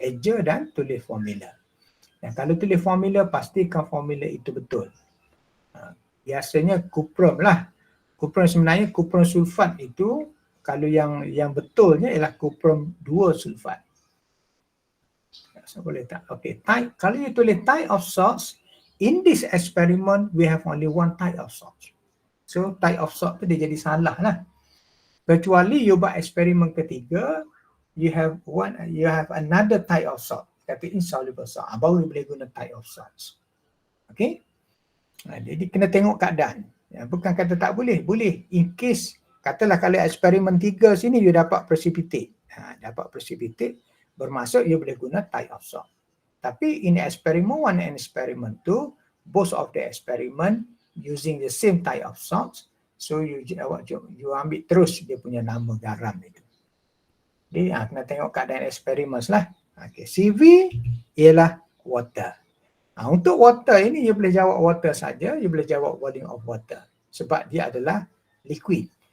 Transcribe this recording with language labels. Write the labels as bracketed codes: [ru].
[ms] Eja dan tulis formula. Dan kalau tulis formula pastikan formula itu betul. Biasanya kuprum lah. Kuprum sebenarnya kuprum sulfat itu kalau yang betulnya ialah kuprum 2 sulfat. So, boleh tak? Okay. Kalau you tulis [en] type of salts, in this experiment we have only 1 type of salts. [ms] So type of salt tu dia jadi salah lah. Kecuali you buat eksperimen ketiga, [en] you have another type of salt, [ms] kata insoluble salt. Baru you boleh guna [en] type of salts. [ms] Okay? Jadi kena tengok keadaan. Bukan kata tak boleh, boleh. In case, katalah kalau eksperimen 3 sini you dapat precipitate. Dapat precipitate, bermaksud you boleh guna type of salt. Tapi [en] in experiment 1 and experiment 2, both of the experiment using the same type of salts. [ms] So you ambil terus dia punya nama garam itu. Jadi kena tengok keadaan eksperimen lah. Okay. CV ialah water. Untuk water ini you boleh jawab water saja, you boleh jawab volume of water. Sebab dia adalah liquid.